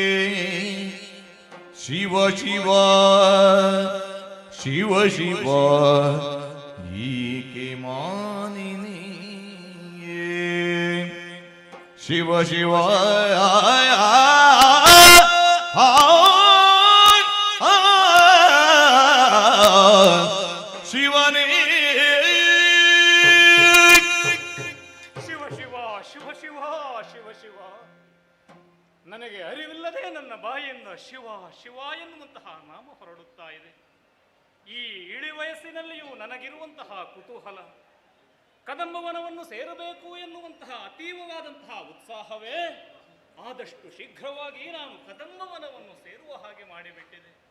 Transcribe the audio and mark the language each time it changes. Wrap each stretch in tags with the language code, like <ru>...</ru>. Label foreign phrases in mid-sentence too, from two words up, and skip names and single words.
<kn>ಶಿವ ಶಿವ ಶಿವ ಶಿವ ಈಕೆ ಮಾನಿನಿಯೇ ಶಿವ ಶಿವ ಶಿವನೇ ಶಿವ ಶಿವ ಶಿವ ಶಿವ ಶಿವ ಶಿವ ನನಗೆ ಅರಿವಿಲ್ಲದೆ ನನ್ನ ಬಾಯಿಯಿಂದ ಶಿವ ಶಿವ ಎನ್ನುವಂತಹ ನಾಮ ಹೊರಡುತ್ತಾ ಇದೆ. ಈ ಇಳಿ ವಯಸ್ಸಿನಲ್ಲಿಯೂ ನನಗಿರುವಂತಹ ಕುತೂಹಲ, ಕದಂಬವನವನ್ನು ಸೇರಬೇಕು ಎನ್ನುವಂತಹ ಅತೀವವಾದಂತಹ ಉತ್ಸಾಹವೇ ಆದಷ್ಟು ಶೀಘ್ರವಾಗಿ ನಾನು ಕದಂಬವನವನ್ನು ಸೇರುವ ಹಾಗೆ ಮಾಡಿಬಿಟ್ಟಿದೆ.</kn>